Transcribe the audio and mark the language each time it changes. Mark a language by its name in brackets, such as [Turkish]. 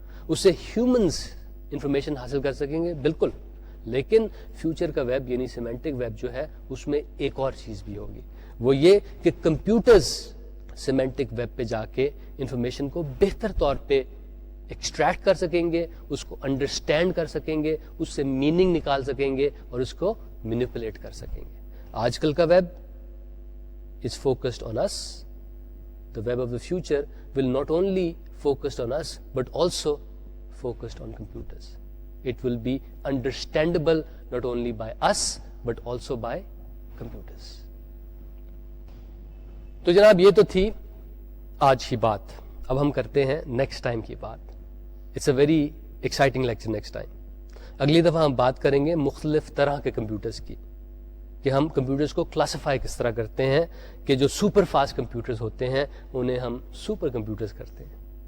[Urdu] اس سے humans information حاصل کر سکیں گے بالکل, لیکن فیوچر کا ویب یعنی سیمینٹک ویب جو ہے اس میں ایک اور چیز بھی ہوگی. وہ یہ کہ کمپیوٹرز سیمینٹک ویب پہ جا کے انفارمیشن کو بہتر طور پہ ایکسٹریکٹ کر سکیں گے, اس کو انڈرسٹینڈ کر سکیں گے, اس سے میننگ نکال سکیں گے اور اس کو مینیپولیٹ کر سکیں گے. آج کل کا [English] Web is focused on us. The web of the future will not only focused on us but also focused on computers. It will be understandable not only by us but also by computers. [Urdu] تو جناب یہ تو تھی آج کی بات. اب ہم کرتے ہیں نیکسٹ ٹائم کی بات. [English] It's a very exciting lecture next time. [Urdu] اگلی دفعہ ہم بات کریں گے مختلف طرح کے کمپیوٹرز کی, کہ ہم کمپیوٹرز کو کلاسیفائی کس طرح کرتے ہیں, کہ جو سپر فاسٹ کمپیوٹرز ہوتے ہیں انہیں ہم سپر کمپیوٹرز کرتے ہیں.